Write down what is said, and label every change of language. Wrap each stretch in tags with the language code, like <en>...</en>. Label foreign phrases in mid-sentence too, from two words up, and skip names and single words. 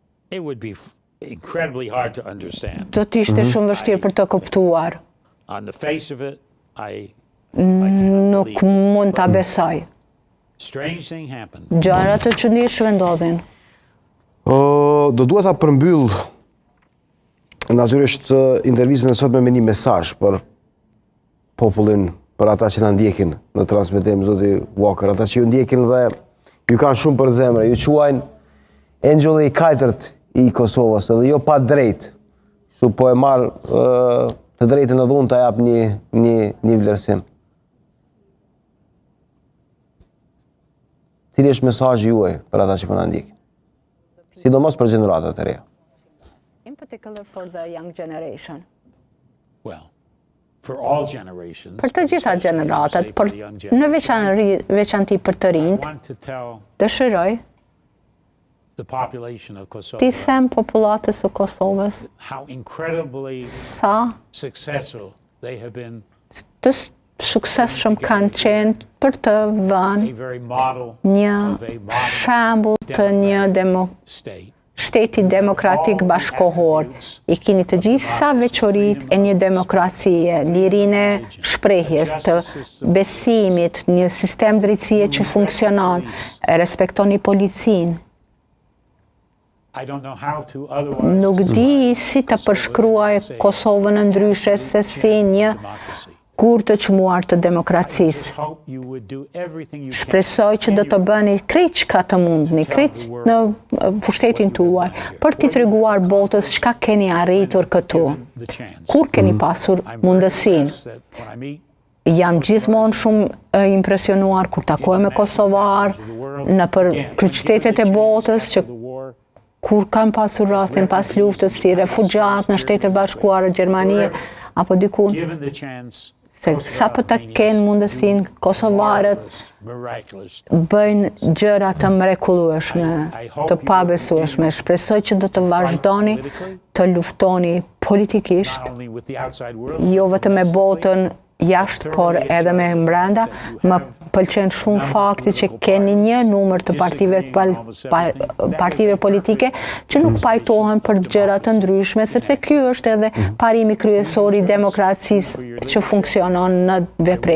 <en>it would be incredibly hard to understand.</en> <sq>Do të ishte shumë vështirë për të kuptuar.</sq> <en>On the face of it,</en> <sq>Nuk mund ta besoj.</sq> <en>strange thing happened.</en> <sq>Gjëra të çuditshme ndodhin. Do duhet ta përmbyll natyrisht intervistën e sotme me një mesazh për popullin, për ata që na ndjekin në transmetim, zoti Walker, ata që ju ndjekin dhe ju kanë shumë për zemër, ju quajnë engjëlli i katërt i Kosovës, edhe jo pa drejt. Kështu po e marr të drejtën edhe unë ta jap një vlerësim. Cili është mesazhi juaj për ata që po na ndjekin? Sidomos për gjeneratat e reja.</sq> <en>In particular for the young generation. Well, for all generations.</en> <sq>Për të gjitha gjeneratat, por në veçanti për të</sq> <en>I</en> <sq>rinjt,</sq> <en>want to tell</en> <sq>dëshiroj</sq> <en>the population of Kosovo</en> <sq>t'i them popullatës së Kosovës</sq> <en>how incredibly</en> <sq>sa</sq> <en>successful they have been,</en> <sq>të suksesshëm kanë qenë për të</sq> <en>a</en> <sq>vënë</sq> <en>very model</en> <sq>një</sq> <en>of a modern</en> <sq>shembull të një</sq> <en>state.</en> <sq>shteti demokratik bashkohor. I keni të gjitha veçoritë e një demokracie, lirinë e shprehjes, të besimit, një sistem drejtësie që funksionon, e respektoni policinë.</sq> <en>I don't know how to otherwise</en> <sq>Nuk di si të përshkruaj Kosovën ndryshe se si një</sq> <en>democracy.</en> <sq>kur të çmuar të demokracisë.</sq> <en>Hope you would do everything you can</en> <sq>Shpresoj që do të bëni krejt çka të mundni, krejt në pushtetin tuaj, për t'i treguar botës çka keni arritur këtu.</sq> <en>the chance.</en> <sq>Kur keni pasur mundësinë.</sq> <en>That when I meet</en> <sq>Jam gjithmonë shumë impresionuar kur takoj me kosovar në për kryeqytetet e botës që</sq> <en>the war,</en> <sq>kur kam pasur rastin pas luftës si refugjat në Shtetet Bashkuara, Gjermani apo diku,</sq> <en>given the chance,</en> <sq>se sa për të kenë mundësinë kosovarët</sq> <en>miraculous.</en> <sq>bëjnë gjëra të mrekullueshme, të pabesueshme. Shpresoj që do të vazhdoni të luftoni politikisht,</sq> <en>Not only with the outside world,</en> <sq>jo vetëm me botën jashtë, por edhe me brenda. Më pëlqen shumë fakti që keni një numër të partive politike që nuk pajtohen për gjëra të ndryshme, sepse ky është edhe parimi kryesor i demokracisë që funksionon në veprim.</sq>